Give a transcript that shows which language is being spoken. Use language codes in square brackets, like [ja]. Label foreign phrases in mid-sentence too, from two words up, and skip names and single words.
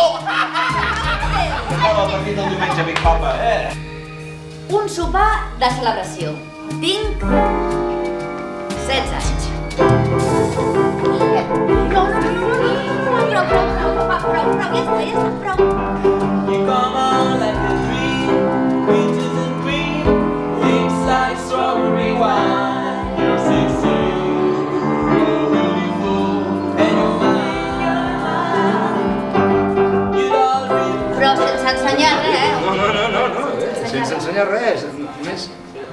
[ca] Acaba el partit del diumenge, Big Papa, Un sopar de celebració. Tinc 16 anys. Prou, ja està, prou. [en] You come on like a dream, peaches and cream, lips like strawberry wine. You're 16, you're beautiful, and you're mine. You'd all be... [ca] Però sense ensenyar res, No, sense ensenyar res, només